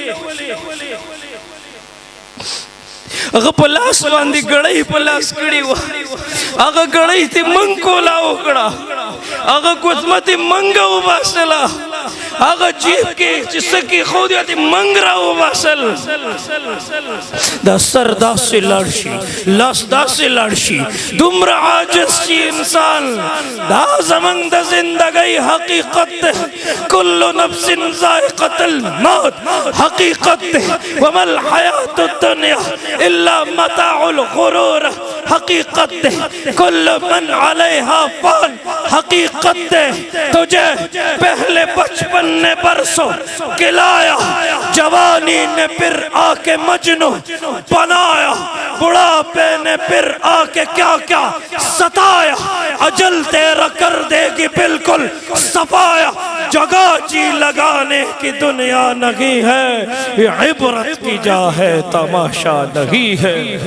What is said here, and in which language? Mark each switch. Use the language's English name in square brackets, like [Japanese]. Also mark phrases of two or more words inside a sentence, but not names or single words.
[Pashto] هغه په لاس باندې ګړۍ په لاس کړې وه، هغه ګړۍ ته موږ کولاو کړه، هغه کوڅمه ته موږ وباسله، هغه جیب کې چې څه کېښودی هغه ته موږ راوباسل. دا سر داسې لاړ شي، لاس داسې لاړ شي، دومره عاجز شي انسان. دا زموږ د زندګۍ حقیقت دی، [Arabic] کل نفس ذائقة الموت [Pashto] حقیقت دی. [Arabic] وما الحیات الدنیا الا متاع الغرور. [Pashto] حقیقت دے [Arabic] کل من علیہا فان [Pashto] حقیقت دے [Urdu] تجھے پہلے بچپن نے برسوں کلایا جوانی نے پھر آ کے مجنو بنایا بڑھاپے نے پھر آ کے کیا کیا ستایا اجل تیرا کر دے گی بالکل صفایا جگہ جی لگانے کی دنیا نہیں ہے یہ عبرت کی جا ہے تماشا نہیں ہے